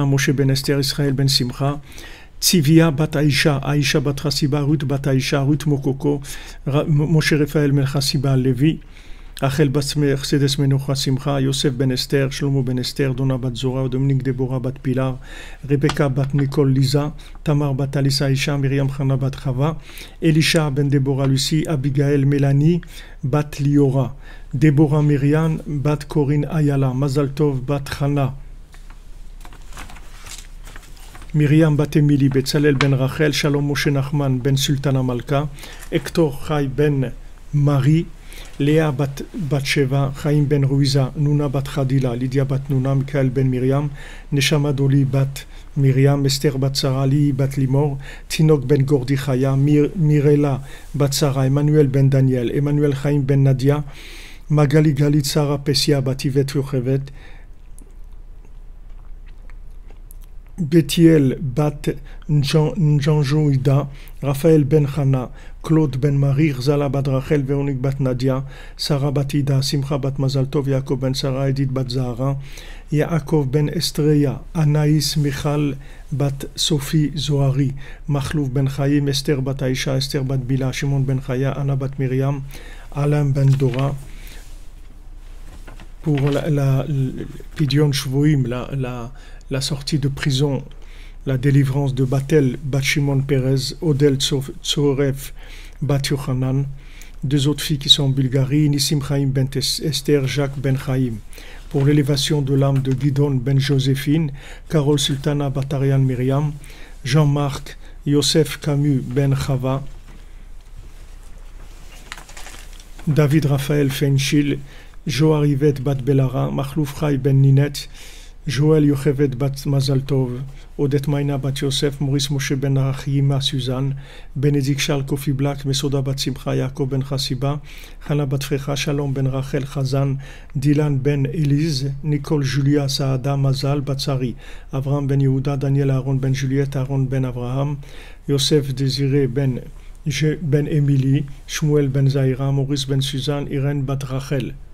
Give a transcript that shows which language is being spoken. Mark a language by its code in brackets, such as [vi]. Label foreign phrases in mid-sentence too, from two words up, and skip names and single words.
[fr] Moshe ben Esther, Israël ben Simcha, Tzivia bat Aisha, Aisha bat Chassiba, Ruth bat Aisha, Ruth Mokoko, Moshe Raphaël ben Chassiba Levi, Achel bat Mercedes Menocha Simcha, Yosef ben Esther, Shlomo ben Esther, Donna bat Zora, Dominique Deborah bat Pilar, Rebecca bat Nicole Lisa, Tamar bat Alissa Isha, Myriam Chana bat Chava, Elisha ben Deborah Lucie, Abigail Mélanie bat Liora, Deborah Myriam bat Corinne Ayala, Mazal Tov bat Chana, Myriam bat Emily, Betzalel ben Rachel, Shalom Moshe Nachman ben Sultana Malka, Hector Chai ben Marie, Léa bat Sheva, Chaim ben Ruiza, Nuna bat Khadila, Lydia bat Nuna, Michael ben Miriam, Neshama Doli bat Miriam, Esther bat Sarah, Li bat Limor, Tinok ben Gordi Chaya, Mirela bat Sarah, Emmanuel ben Daniel, Emmanuel Chaim ben Nadia, Magali Galit Sarah Pesia bat Yvette Yochevet, Bethiel bat Njanjo Ida, Raphaël ben Chana, Claude ben Marie, Zala bat Rachel, Véronique bat Nadia, Sarah bat Ida, Simcha bat Mazaltov, Yaakov ben Sarah, Edith bat Zahara, Yaakov ben Estreya, Anaïs Michal bat Sophie Zohari, Machlouf ben Chaim, Esther bat Aisha, Esther bat Bila, Shimon ben Chaya, Anna bat Myriam, Alain ben Dora. Pour la [he] Pidyon Shvoim, [fr] la sortie de prison, la délivrance de Batel, bat Shimon Perez, Odel Tsoref, bat Yochanan, deux autres filles qui sont en Bulgarie, Nissim Chaim ben Esther, Jacques ben Chaim. Pour l'élévation de l'âme de Gidon ben Joséphine, Carole Sultana bat Ariane Myriam, Jean-Marc, Yosef Camus ben Chava, David Raphaël Fenchil, Joar Yvette bat Belara, Machlouf Chai ben Ninette, Joël Yochevet Bat Mazal Tov, Odette Maïna Bat Yosef, Maurice Moshe Ben Achima Suzanne, Bénédicte Charles Kofi Black, Mesoda Bat Simcha Yaakov Ben Chassiba, Hana Bat Frecha Shalom Ben Rachel Chazan, Dylan Ben Elise, Nicole Julia Saada Mazal Batsari, Avraham Ben Yehuda, Daniel Aaron Ben Juliette, Aaron Ben Avraham, Yosef Désiré Ben Émilie, Shmuel Ben Zaira, Maurice Ben Suzanne, Irène Bat Rachel.